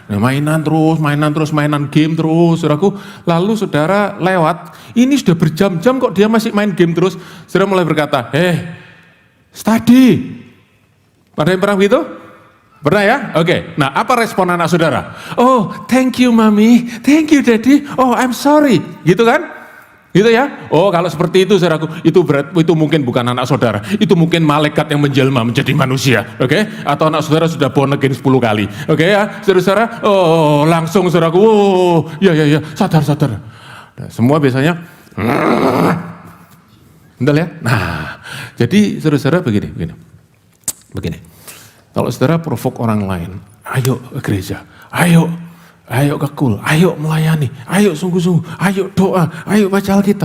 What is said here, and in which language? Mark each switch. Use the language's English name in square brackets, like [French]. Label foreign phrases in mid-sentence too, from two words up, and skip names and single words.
[Indonesian] Nah, mainan game terus, saudaraku. Lalu saudara lewat, ini sudah berjam-jam kok dia masih main game terus. Saudara mulai berkata, study. Pada yang pernah begitu? Pernah ya? Oke. Nah, apa respon anak saudara? [English] Oh, thank you mami, thank you daddy, oh I'm sorry. [Indonesian] Gitu kan? Gitu ya? Oh, kalau seperti itu saudaraku, itu mungkin bukan anak saudara, itu mungkin malaikat yang menjelma menjadi manusia. Oke? Atau anak saudara sudah [English] born again [Indonesian] 10 kali. Oke ya? Saudara, oh langsung saudaraku, oh ya, sadar. Nah, semua biasanya, bentar ya. Nah, jadi saudara begini. Kalau saudara provoke orang lain, ayo ke gereja, ayo ke kul, ayo melayani, ayo sungguh-sungguh, ayo doa, ayo baca Alkitab.